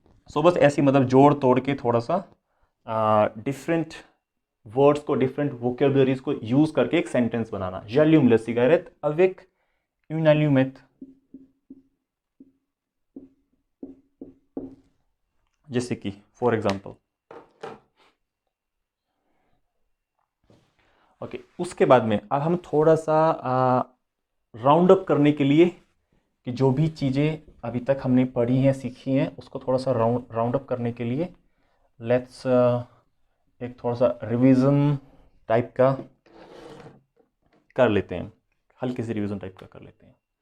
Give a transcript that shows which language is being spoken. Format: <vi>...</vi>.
<hi>सो बस ऐसी मतलब जोड़ तोड़ के थोड़ा सा डिफरेंट वर्ड्स को, डिफरेंट वोकेबलरीज को यूज करके एक सेंटेंस बनाना.</hi> <fr>j'allume la cigarette avec une allumette.</fr> <hi>जैसे कि फॉर एग्जाम्पल ओके. उसके बाद में अब हम थोड़ा सा राउंड अप करने के लिए कि जो भी चीज़ें अभी तक हमने पढ़ी हैं, सीखी हैं, उसको थोड़ा सा राउंड अप करने के लिए लेट्स एक थोड़ा सा रिवीजन टाइप का कर लेते हैं, हल्के से रिवीजन टाइप का कर लेते हैं.</hi>